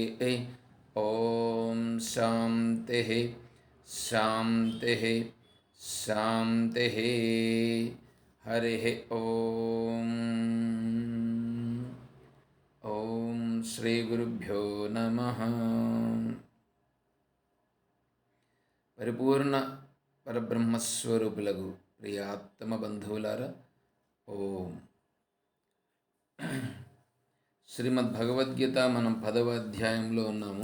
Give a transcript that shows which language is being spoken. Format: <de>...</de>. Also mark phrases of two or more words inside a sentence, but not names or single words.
<sa>ॐ शान्तिः शान्तिः शान्तिः। हरिः ॐ। ॐ श्रीगुरुभ्यो नमः।</sa> <te>పరిపూర్ణ పరబ్రహ్మస్వరూపులకు ప్రియాత్తమ బంధువులారా, ఓం. శ్రీమద్ భగవద్గీత మనం 10వ అధ్యాయంలో ఉన్నాము.</te>